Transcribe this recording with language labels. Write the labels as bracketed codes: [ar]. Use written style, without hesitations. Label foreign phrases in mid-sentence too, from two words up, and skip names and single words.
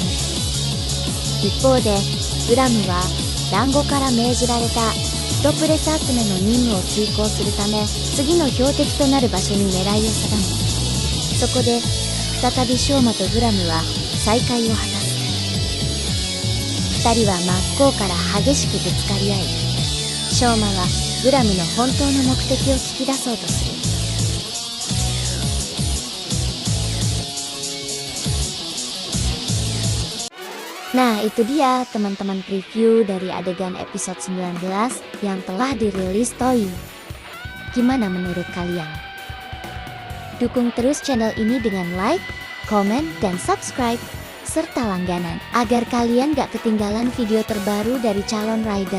[ja] 一方でブラムは団子から命じられたヒトプレス集めの任務を遂行するため、次の標的となる場所に狙いを定め、そこで再びショーマとブラムは再会を果たす。二人は真っ向から激しくぶつかり合い、ショーマはブラムの本当の目的を聞き出そうとする。 [id] Nah, itu dia teman-teman preview dari adegan episode 19 yang telah dirilis Toei. Gimana menurut kalian? Dukung terus channel ini dengan like, komen, dan subscribe, serta langganan agar kalian gak ketinggalan video terbaru dari calon rider.